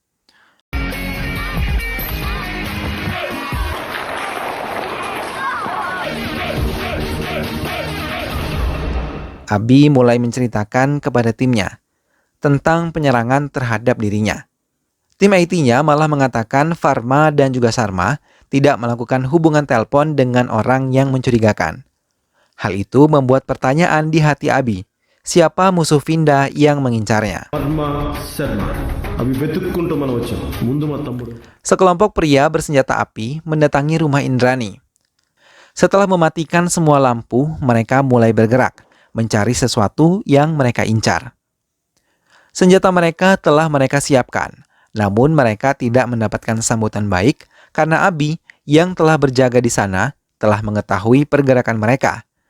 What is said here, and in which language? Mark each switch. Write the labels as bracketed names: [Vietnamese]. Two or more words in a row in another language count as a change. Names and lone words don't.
[Indonesian] Abi mulai menceritakan kepada timnya tentang penyerangan terhadap dirinya. Tim IT-nya malah mengatakan Farma dan juga Sharma tidak melakukan hubungan telepon dengan orang yang mencurigakan. Hal itu membuat pertanyaan di hati Abi, siapa musuh Vinda yang mengincarnya? [Telugu] వర్మ శర్మ అవి వెతుక్కుంటూ మనం వచ్చాం. ముందు మా తమ్ముడు. [Indonesian] Sekelompok pria bersenjata api mendatangi rumah Indrani. Setelah mematikan semua lampu, mereka mulai bergerak, mencari sesuatu yang mereka incar. Senjata mereka telah mereka siapkan, namun mereka tidak mendapatkan sambutan baik karena Abi yang telah berjaga di sana telah mengetahui pergerakan mereka.